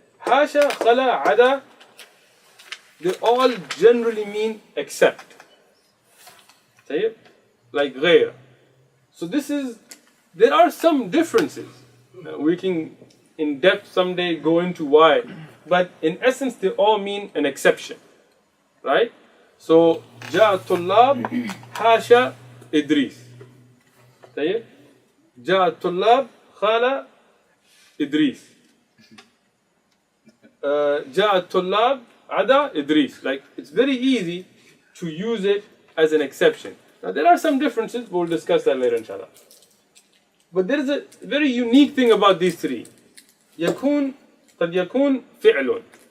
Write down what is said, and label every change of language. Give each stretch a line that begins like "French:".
English: Hasha, khala, ada, they all generally mean except. Tayyib? Like ghayr. So there are some differences. We can in depth someday go into why, but in essence they all mean an exception, right?
Arabic: So جاء الطلاب حاشا إدريس. طيب جاء الطلاب خال إدريس. جاء الطلاب عدا إدريس.
English: Like, it's very easy to use it as an exception. Now there are some differences, but we'll discuss that later inshallah. But there is a very unique thing about these 3.
Arabic: يكون قد يكون فعل.